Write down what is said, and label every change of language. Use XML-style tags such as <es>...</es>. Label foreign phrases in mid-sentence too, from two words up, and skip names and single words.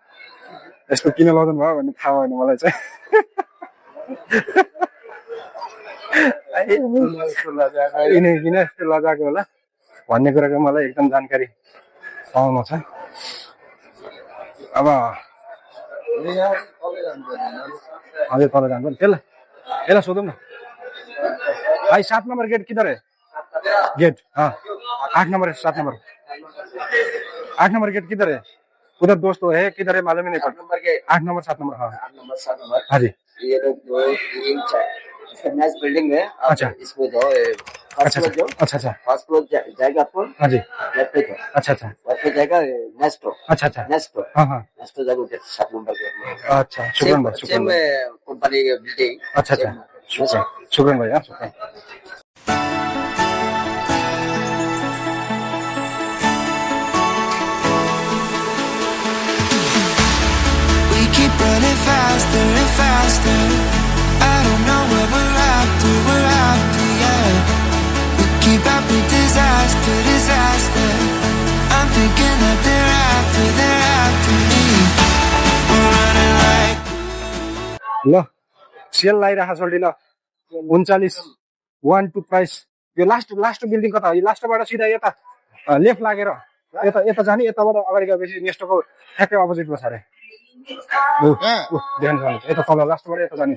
<ne>यस्तो किन लगाउनु भयो भन्ने थाहा भएन मलाई चाहिँ। यिनी किन यस्तो लजाएको होला भन्ने कुराको मलाई एकदम जानकारी पाउनु छ। अब अझै तल जान्छ नि, त्यसलाई यसलाई सोधौँ न भाई।</ne> <hi>7 नंबर गेट किधर है? गेट हाँ 8 नंबर है, 7 नंबर 8 नंबर गेट किधर है? उधर दोस्त तो है, किधर है मालूम ही नहीं पड़ता। 8 नंबर 7 नंबर हाँ हाँ जी। ये तो 2 3 4</hi> <en>nice building</en> <hi>है। अच्छा इसमें जाओ, अच्छा अच्छा</hi> <en>first floor</en> <hi>जाएगा आपको, हाँ जी। लेफ्ट पे अच्छा अच्छा लेफ्ट पे जाएगा नेस्टो। अच्छा अच्छा नेस्टो हाँ हाँ नेस्टो जाएगा उधर 7 नंबर के। अच्छा शुक्रान भाई, शुक्रान भाई। कंपनी के बिल्डिंग। अच्छा अच्छा</hi> <ar>شكراً شكراً</ar> <hi>भाई, हाँ शुक्रान।</hi> <en>We keep running faster and faster. I don't know what we're after, yeah. We keep up with disaster, disaster. I'm thinking that they're after me. We're running like</en> <ne>ल सेल लागिरहेको छ ल 39 1 2 प्राइस। यो लास्ट बिल्डिङ कता हो? यो लास्टबाट सिधा यता लेफ्ट लागेर यता यता जाने, यताबाट अगाडि गएपछि नेस्टोको ठ्याक्कै अपोजिटमा छ अरे। ध्यान गर्नु, यता तल लास्टबाट यता जाने।</ne>